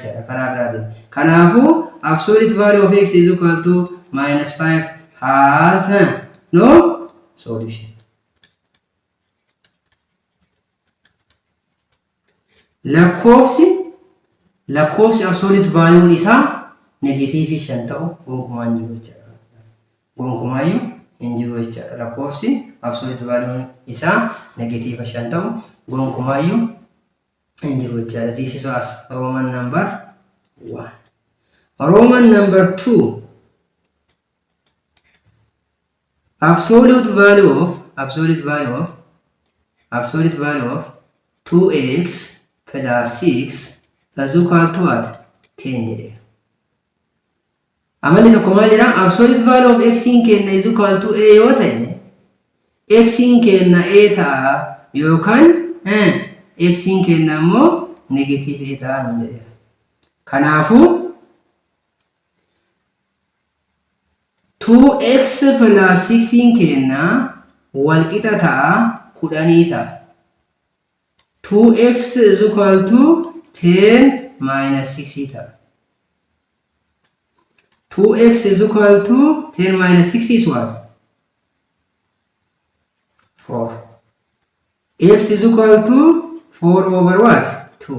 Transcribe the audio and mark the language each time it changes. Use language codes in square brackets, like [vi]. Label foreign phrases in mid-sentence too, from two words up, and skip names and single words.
[en] Kanafu absolute value of x is equal to -5 has no solution. [om] lakkoofsi [en] absolute value [om] isaa negative 5 ta'u gonkumaan jiru jechuudha. Gonkumaayyuu hin jiru jechuudha. Lakkoofsi [en] absolute value [om] isaa negative 5 ta'u gonkumaayyuu hin jiru jechuudha. [en] This is as Roman number 1. Roman number 2. Absolute value of 2x plus 6 is equal to what? 10. [om] Amalli tokko maal jedha? [en] Absolute value of x [om] in kenna [en] is equal to a [om] yoo ta'e x in kenna a ta'a yookaan x in kenna immoo negative a ta'a nun jedheera. Kanaafuu [en] 2x plus 6 [om] in kenna walqixa ta'a 10 ta'a. [en] 2x is equal to 10 minus 6 theta. 2x is equal to 10 minus 6 is what? 4. X is equal to 4 over what? 2.